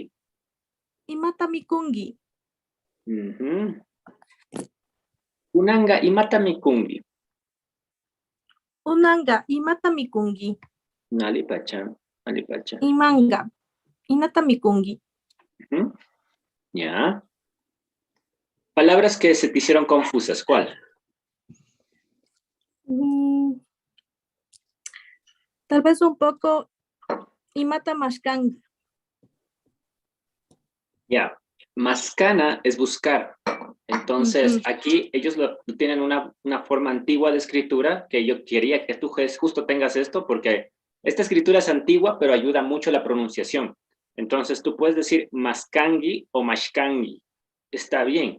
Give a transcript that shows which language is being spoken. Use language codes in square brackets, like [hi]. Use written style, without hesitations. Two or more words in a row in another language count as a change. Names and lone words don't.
[qu] Imata mikungi. Unanga imata mikungi. Unanga imata mikungi. Alipacha, alipacha. Imanga. Inata mikungi. [es] Ya. Palabras que se te hicieron confusas, ¿cuál? Tal vez un poco [qu] imata maskangi. [es] Ya. Mascana es buscar. Entonces, aquí ellos tienen una forma antigua de escritura que yo quería que tú justo tengas esto, porque esta escritura es antigua, pero ayuda mucho a la pronunciación. Entonces, tú puedes decir maskangi o mashkangi. Está bien.